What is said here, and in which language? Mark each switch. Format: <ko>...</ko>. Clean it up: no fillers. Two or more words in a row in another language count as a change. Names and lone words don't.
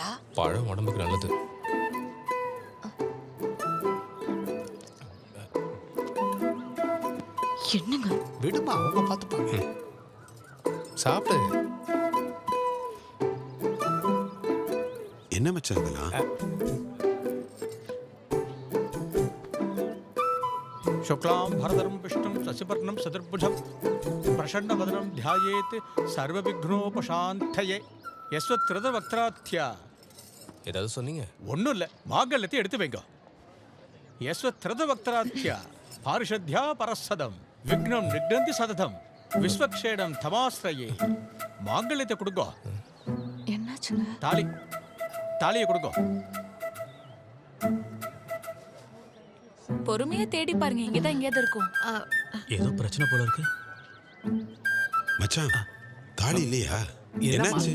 <ta>பழம் உடம்புக்கு நல்லது. என்னங்க விடுமா, அவங்க பார்த்துப்பாங்க. சாப்பிடு. என்ன மச்சான் இதெல்லாம்?</ta> <sa>शुक्लां भरधरं विष्णुं शशिवर्णं चतुर्भुजं प्रसन्नवदनं ध्यायेत् सर्वविघ्नोपशान्तये यस्वत्त्रदवक्त्रात्या.</sa> <ta>ஏதாவது சொன்னீங்க? ஒன்றும் இல்லை, மாங்கல்யத்தை எடுத்து வைங்க.</ta> <sa>यस्वत्त्रदवक्त्रात्या पारिषद्या परसदं विघ्नं निघ्नन्ति सततं विश्वक्षेणं तमाश्रये.</sa> <ta>மாங்கல்யத்தை கொடுங்க. என்னாச்சுங்க? தாலியை கொடுங்க. பொறுமையா தேடி பாருங்க, இங்கதான் எங்கேயாவது இருக்கும். ஏதோ பிரச்சனை போல இருக்கு. மச்சான், தாலி இல்லையா?</ta>